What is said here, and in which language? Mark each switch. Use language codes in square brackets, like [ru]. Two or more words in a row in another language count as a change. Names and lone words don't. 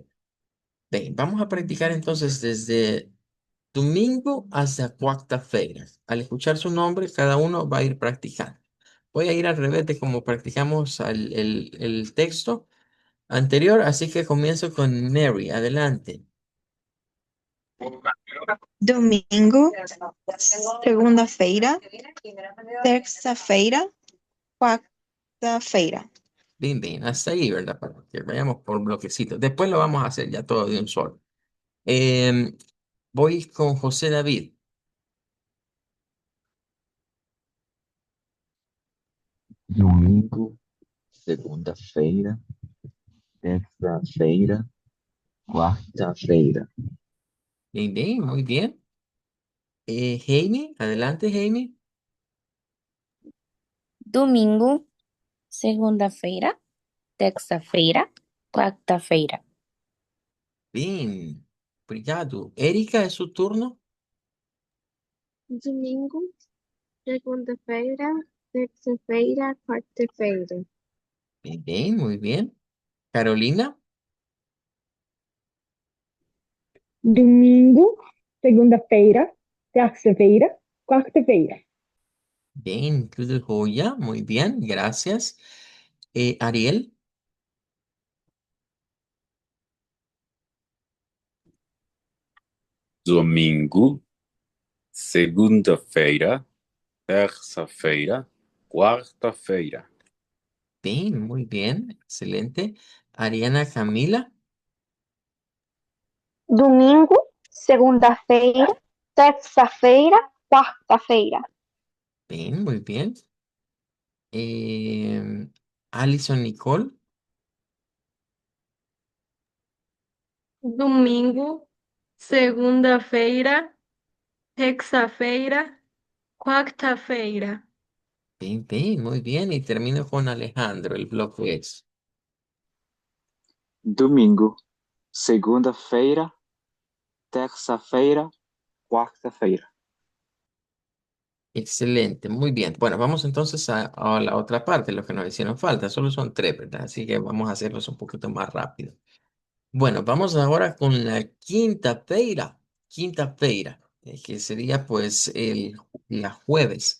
[es] Bien, vamos a practicar entonces desde domingo hasta cuarta-feira. Al escuchar su nombre, cada uno va a ir practicando. Voy a ir al revés de como practicamos el texto anterior, así que comienzo con Mary. Adelante. [pt] Domingo, segunda-feira, terça-feira, quarta-feira. [es] Bien, bien, hasta ahí, ¿verdad? Para que vayamos por bloquecitos. Después lo vamos a hacer ya todo de un solo. Em, Voy con José David. [pt] Domingo, segunda-feira, terça-feira, quarta-feira. [es] Bien, bien, muy bien. Jamie, adelante, Jamie. [pt] Domingo, segunda-feira, terça-feira, quarta-feira. [es] Bien, obrigado. Erika, es su turno. [pt] Domingo, segunda-feira, terça-feira, quarta-feira. [es] Bien, bien, muy bien. Carolina. [pt] Domingo, segunda-feira, terça-feira, quarta-feira. [es] Bien, [pt] tudo joya, [es] muy bien, gracias. Ariel. [pt] Domingo, segunda-feira, terça-feira, quarta-feira. [es] Bien, muy bien, excelente. Ariana Camila. [pt] Domingo, segunda-feira, terça-feira, quarta-feira. [es] Bien, muy bien. Alison Nicole. [pt] Domingo, segunda-feira, terça-feira, quarta-feira. [es] Bien, bien, muy bien. Y termino con Alejandro. El bloque es. [pt] Domingo, segunda-feira, terça-feira, quarta-feira. [es] Excelente, muy bien. Bueno, vamos entonces a la otra parte, lo que nos hicieron falta. Solo son tres, ¿verdad? Así que vamos a hacerlos un poquito más rápido. Bueno, vamos ahora con la [pt] quinta feira, [es] que sería pues la jueves.